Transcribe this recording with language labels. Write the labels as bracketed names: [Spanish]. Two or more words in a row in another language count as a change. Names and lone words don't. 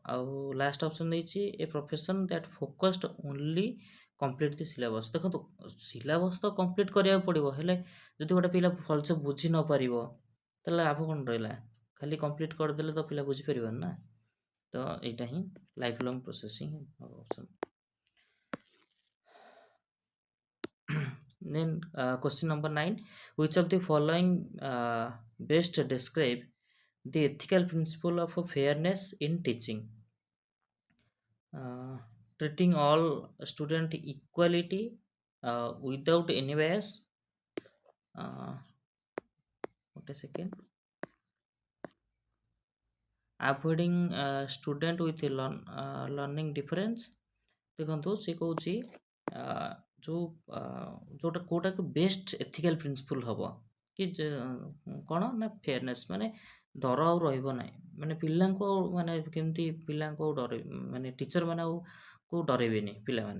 [English] ଆଉ last option ଦେଇଛି a profession that focused only complete the syllabus. [Odia] ଦେଖନ୍ତୁ ସିଲାବସ୍ ତ କମ୍ପ୍ଲିଟ୍ କରିବାକୁ ପଡ଼ିବ, ହେଲେ ଯଦି ଗୋଟେ ପିଲା ଭଲସେ ବୁଝି ନ ପାରିବ ତାହେଲେ ଲାଭ କ'ଣ ରହିଲା? ଖାଲି କମ୍ପ୍ଲିଟ୍ କରିଦେଲେ ତ ପିଲା ବୁଝିପାରିବନି ନା। ତ ଏଇଟା ହିଁ [English] life long process [Odia] ହିଁ ହେବ ଅପସନ୍। [English] Then question number 9, which of the following best describe the ethical principle of fairness in teaching? Treating all student equality without any bias. What a second. Avoiding student with learning difference। [Odia] ଦେଖନ୍ତୁ ସେ କହୁଛି ଯେଉଁ ଯେଉଁଟା କେଉଁଟାକୁ [English] best ethical principle [Odia] ହେବ କି କ'ଣ ନା ଫେୟାରନେସ୍, ମାନେ ଡର ଆଉ ରହିବ ନାହିଁ। ମାନେ ପିଲାଙ୍କୁ ଆଉ ମାନେ କେମିତି ପିଲାଙ୍କୁ ଆଉ ଡରେ, ମାନେ ଟିଚର ମାନେ ଆଉ କେଉଁ ଡରେଇବେନି ପିଲାମାନେ।